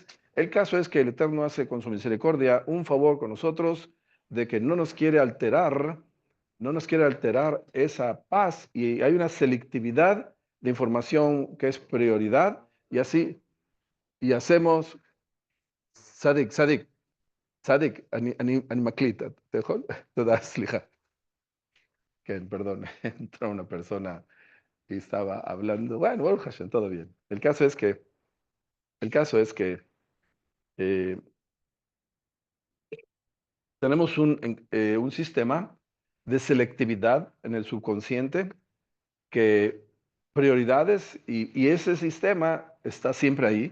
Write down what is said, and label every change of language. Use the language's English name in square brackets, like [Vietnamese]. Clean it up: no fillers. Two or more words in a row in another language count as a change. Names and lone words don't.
[Spanish] El caso es que el Eterno hace con su misericordia un favor con nosotros de que no nos quiere alterar esa paz y hay una selectividad de información que es prioridad y así, y hacemos [Hebrew] צדיק, צדיק, צדיק, אני מקליט, אתה יכול? תודה, סליחה. כן, [Spanish] perdón, entró una persona y estaba hablando, bueno, [Hebrew] ברוך השם, [Spanish] todo bien. El caso es que eh, tenemos un sistema de selectividad en el subconsciente que prioridades y ese sistema está siempre ahí.